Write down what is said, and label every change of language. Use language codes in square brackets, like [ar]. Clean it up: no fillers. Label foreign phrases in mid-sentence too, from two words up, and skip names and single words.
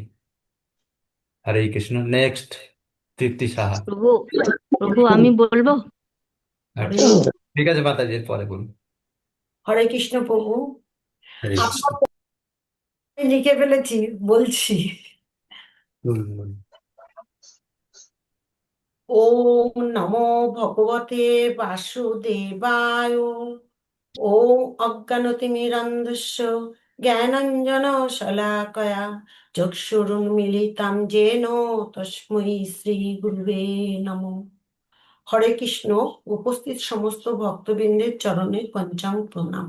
[bn] হরে কৃষ্ণ। নেক্সট, তৃপ্তি সাহা। প্রভু, প্রভু আমি বলবো। আচ্ছা, ঠিক আছে মাতাজি, এর পরে বলুন। হরে কৃষ্ণ প্রভু, হরে কৃষ্ণ। আমি লিখে ফেলেছি, বলছি। বলুন, বলুন। [sa] ওম নমো ভগবতে বাসুদেবায়। ওম অজ্ঞানতিমিরান্ধস্য জ্ঞানাঞ্জন শলাকয়া চক্ষুরুন্মিলিতাং যেন তস্मै শ্রী গুরুবে নমঃ। [bn] হরে কৃষ্ণ। উপস্থিত সমস্ত ভক্তবৃন্দের চরণে পঞ্চাং প্রণাম।